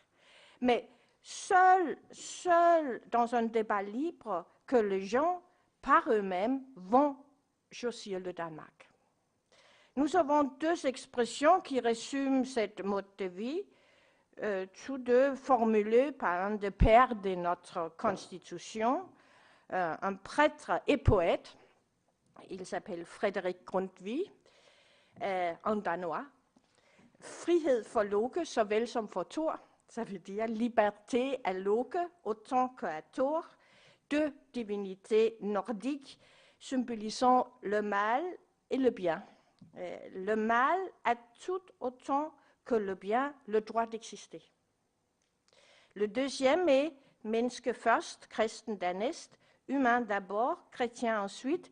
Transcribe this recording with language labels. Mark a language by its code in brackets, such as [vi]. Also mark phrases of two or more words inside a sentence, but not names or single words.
[fr] Mais seul dans un débat libre que les gens, par eux-mêmes, vont choisir le Danemark. Nous avons deux expressions qui résument cette mode de vie, tous deux formulés par un des pères de notre Constitution, un prêtre et poète. Il s'appelle Frederik Grundtvig, en danois. [da] Frihed for Loke, såvel som for Thor. [fr] Ça veut dire liberté à Loke, autant qu'à Thor. Deux divinités nordiques symbolisant le mal et le bien. Le mal a tout autant que le bien le droit d'exister. Le deuxième est [da] Menneske først, Christen dernæst, [fr] humain d'abord, chrétien ensuite.